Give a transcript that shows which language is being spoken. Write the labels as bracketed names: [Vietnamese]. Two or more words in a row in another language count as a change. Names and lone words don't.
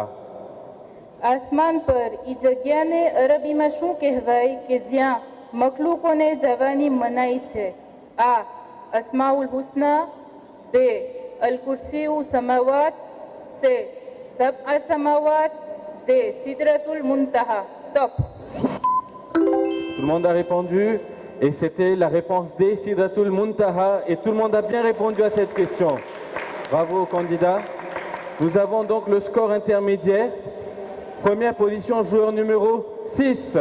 [Gujarati] આસમાન પર ઈ જગ્યાને અરબીમાં શું કહેવાય કે જ્યાં મખલૂકોને જવાની મનાઈ છે? આ અસ્માઉલ હુસ્ના, બે અલ કુર્સીઉ સમાવાત, સે સબઆ સમાવાત, દે સિદરતુલ મુન્તહા. ટોપ. [French] Tout le monde a répondu et c'était la réponse D, Sidratul Muntaha, et tout le monde a bien répondu à cette question. Bravo aux candidats. Nous avons donc le score intermédiaire. Première position, joueur numéro 6.